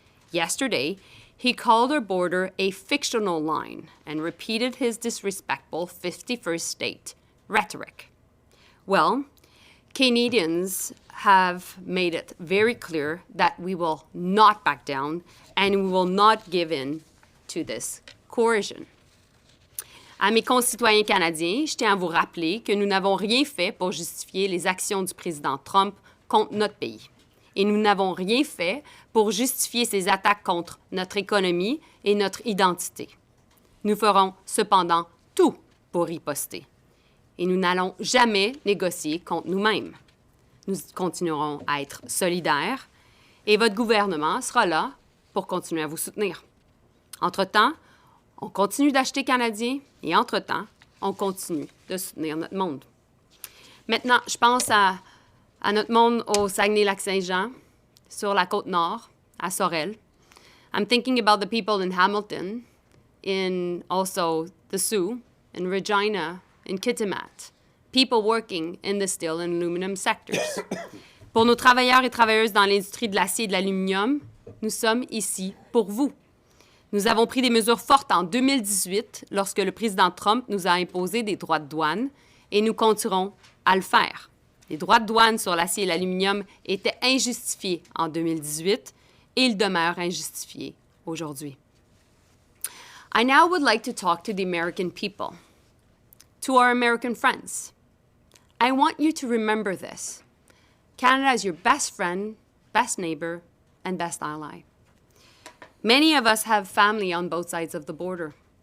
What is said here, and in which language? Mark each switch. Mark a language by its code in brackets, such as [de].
[en] Yesterday, he called our border a fictional line and repeated his disrespectful 51st state rhetoric. Well, Canadians have made it very clear that we will not back down and we will not give in to this coercion. [fr] À mes concitoyens canadiens, je tiens à vous rappeler que nous n'avons rien fait pour justifier les actions du président Trump contre notre pays. Et nous n'avons rien fait pour justifier ces attaques contre notre économie et notre identité. Nous ferons cependant tout pour riposter. Et nous n'allons jamais négocier contre nous-mêmes. Nous continuerons à être solidaires et votre gouvernement sera là pour continuer à vous soutenir. Entre-temps, on continue d'acheter canadien et entre-temps, on continue de soutenir notre monde. Maintenant, je pense à notre monde au Saguenay-Lac-Saint-Jean, sur la Côte-Nord, à Sorel. [en] I'm thinking about the people in Hamilton, in also the Sioux, in Regina, in Kitimat, people working in the steel and aluminum sectors. [fr] Pour nos travailleurs et travailleuses dans l'industrie de l'acier et de l'aluminium, nous sommes ici pour vous. Nous avons pris des mesures fortes en 2018 lorsque le président Trump nous a imposé des droits de douane et nous continuerons à le faire. Les droits de douane sur l'acier et l'aluminium étaient injustifiés en 2018 et ils demeurent injustifiés aujourd'hui. [en] I now would like to talk to the American people, to our American friends. I want you to remember this. Canada is your best friend, best neighbor, and best ally. Many of us have family on both sides of the border.